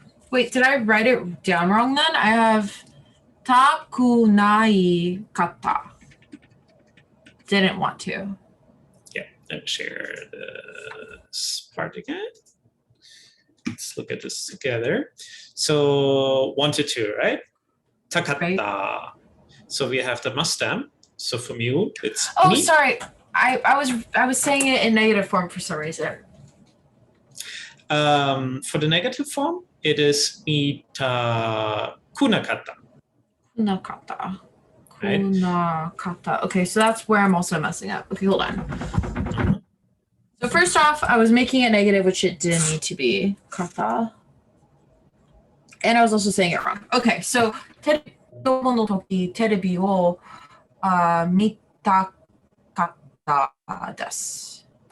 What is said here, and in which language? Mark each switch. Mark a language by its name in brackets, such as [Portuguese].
[English] Wait, did I write it down wrong then? I have [Japanese] たくないかった. [English] Didn't want to. Yeah, let's share this part again. Let's look at this together. So 1 to 2, right? Takatta. Right. So we have the must stem. So from you, it's me. Sorry. I was saying it in negative form for some reason. For the negative form, it is mita kunakatta. Kunakatta. Kunakatta. Okay, so that's where I'm also messing up. Okay, hold on. So first off, I was making it negative, which it didn't need to be. Kata. And I was also saying it wrong. [Japanese] Okay, so テレビの時、テレビを見たかったです。